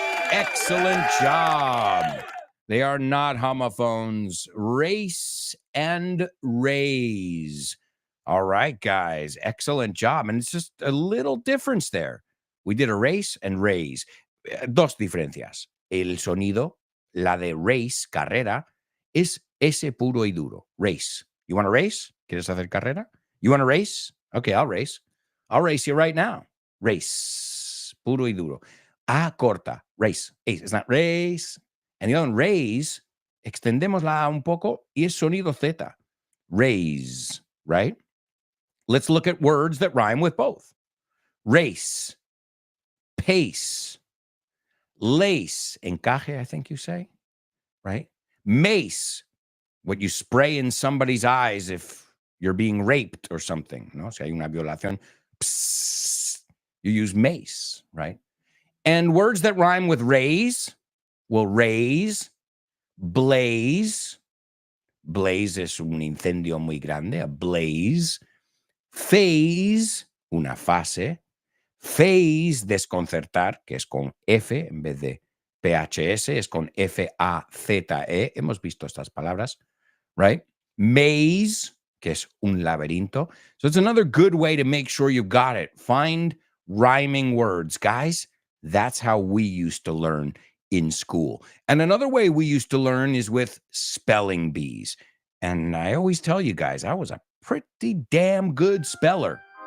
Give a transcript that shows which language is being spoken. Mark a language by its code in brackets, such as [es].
[en] Excellent job. They are not homophones. Race and raise. All right, guys. Excellent job. And it's just a little difference there. We did a race and raise. [es] Dos diferencias. El sonido, la de race, carrera, es ese puro y duro. [en] Race. You want to race? [es] ¿Quieres hacer carrera? [en] You want to race? Okay, I'll race. I'll race you right now. [es] Race. Puro y duro. A corta. Race. [en] It's not race. And the other one, raise, [es] extendemos la A un poco y es sonido Z. [en] Raise, right? Let's look at words that rhyme with both. Race, pace, lace, encaje, I think you say, right? Mace, what you spray in somebody's eyes if you're being raped or something, no? [es] Si hay una violación, [en] psst, you use mace, right? And words that rhyme with raise, will raise, blaze. [es] Blaze es un incendio muy grande, a blaze. Phase, una fase. Phase, desconcertar, que es con F en vez de PHS, es con F-A-Z-E. Hemos visto estas palabras, right? Maze, que es un laberinto. [en] So it's another good way to make sure you got it. Find rhyming words. Guys, that's how we used to learn in school. And another way we used to learn is with spelling bees. And I always tell you guys, I was a pretty damn good speller.